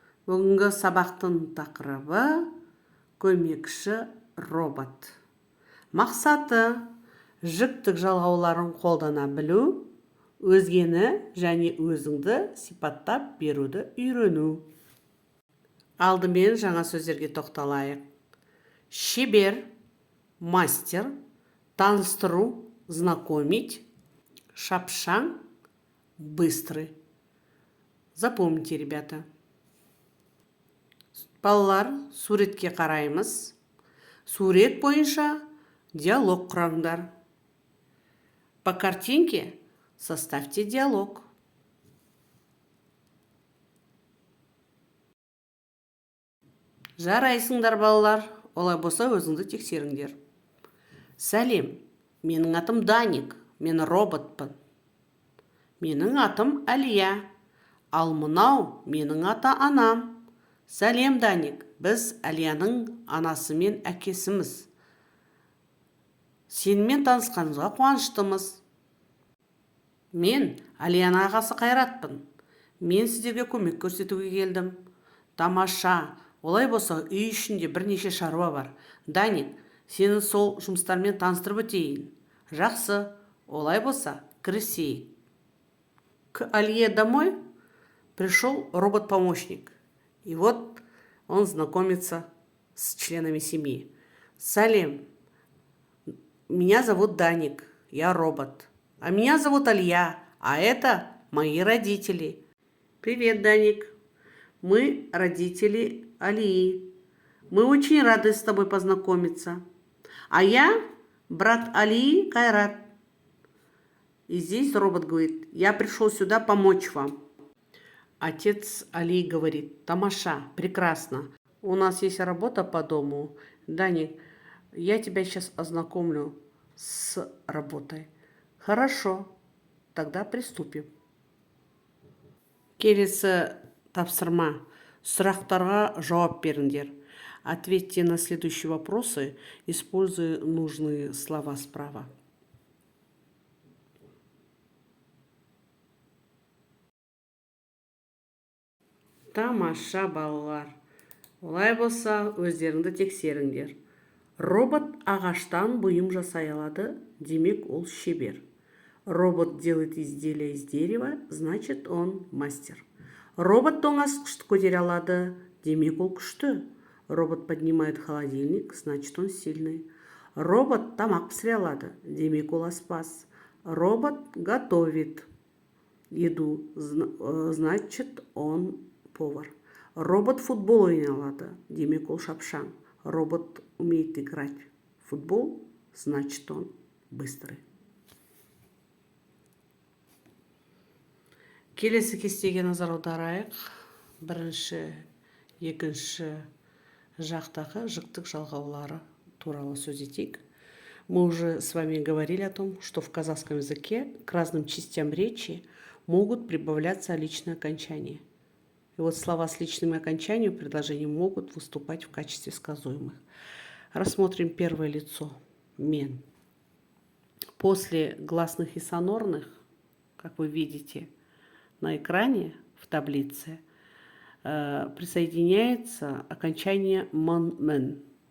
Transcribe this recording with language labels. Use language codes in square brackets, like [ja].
[kk] Бүгінгі сабақтың тақырыбы көмекші робот. Мақсаты жіктік жалғауларын қолдана білу, өзгені және өзіңді сипаттап беруді үйрену. Алдымен жаңа сөздерге тоқталайық. Шебер, мастер, таныстыру, знакомить, шапшаң, быстрый. [ru] Запомните, ребята. [kk] Балалар, суретке қараймыз. Сурет бойынша диалог құраңдар. [ru] По картинке составьте диалог. [kk] Жарайсыңдар, балалар. Олай болса, өзіңді тексеріңдер. Сәлем, менің атым Даник, мен роботпын. Менің атым Әлия, ал мынау менің ата-анам. Сәлем, Даник, біз Әлияның анасы мен әкесіміз. Сенімен танысқанымызға қуаныштымыз. Мен Әлияның ағасы Қайратпын. Мен сіздерге көмек көрсетуге келдім. Тамаша. Олай болса, үй ішінде бірнеше шаруа бар. Даник, сені сол жұмыстармен таныстырып өтейін. Жақсы. Олай болса, кірісейік. [ru] К Алье домой пришел робот-помощник. И вот он знакомится с членами семьи. Салем, меня зовут Даник, я робот. А меня зовут Алья, а это мои родители. Привет, Даник. Мы родители Алии. Мы очень рады с тобой познакомиться. А я брат Алии Кайрат. И здесь робот говорит, я пришел сюда помочь вам. Отец Алии говорит, тамаша, прекрасно. У нас есть работа по дому. Даник, я тебя сейчас ознакомлю с работой. Хорошо, тогда приступим. [kk] Келесі тапсырма. Сұрақтарға жауап беріңдер. [ru] Ответьте на следующие вопросы, используя нужные слова справа. [kk] Тамаша, балалар. Олай болса, өздеріңді тексеріңдер. Робот ағаштан бұйым жасай алады, демек ол шебер. [ru] Робот делает изделия из дерева, значит он мастер. [kk] Робот тоңазытқышты көтере алады, демек ол күшті. [ru] Робот поднимает холодильник, значит он сильный. [kk] Робот тамақ пісіре алады, демек ол аспаз. [ru] Робот готовит еду, значит он повар. [kk] Робот футбол ойнай алады, демек ол шапшаң. [ru] Робот умеет играть в футбол, значит он быстрый. [kk] Келесі кестеге назар аударайық. Бірінші, екінші жақтағы жіктік жалғаулары туралы сөз етейік. [ru] Мы уже с вами говорили о том, что в казахском языке к разным частям речи могут прибавляться личные окончания. И вот слова с личными окончаниями предложений могут выступать в качестве сказуемых. Рассмотрим первое лицо – мен. После гласных и сонорных, как вы видите на экране в таблице, присоединяется окончание мон-мен.